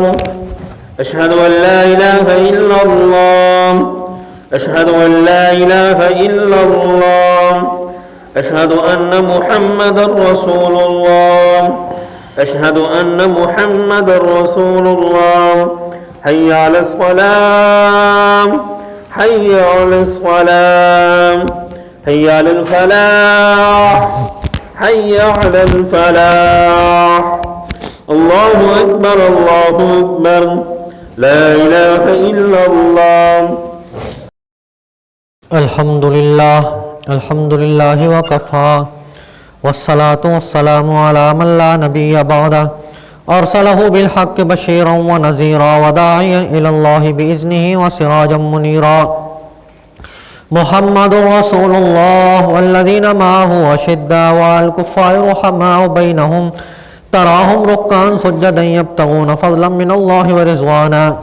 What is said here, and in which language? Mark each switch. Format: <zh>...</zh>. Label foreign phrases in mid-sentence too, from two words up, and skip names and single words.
<ar>اشہد ان لا الہ الا اللہ، اشہد ان لا الہ الا اللہ، اشہد ان محمد رسول اللہ، اشہد ان محمد رسول اللہ. حی علی الصلاة، حی علی الصلاة، حی علی الفلاح، حی علی الفلاح. اللہ اکبر، اللہ اکبر، لا الہ الا اللہ. الحمدللہ الحمد لله وكفى والصلاة والسلام على من لا نبي بعده أرسله بالحق بشيرا ونذيرا وداعيا إلى الله بإذنه وسراجا منيرا محمد رسول الله والذين معه أشداء على الكفار رحماء بينهم تراهم ركعا سجدا يبتغون فضلا من الله ورضوانا</ar>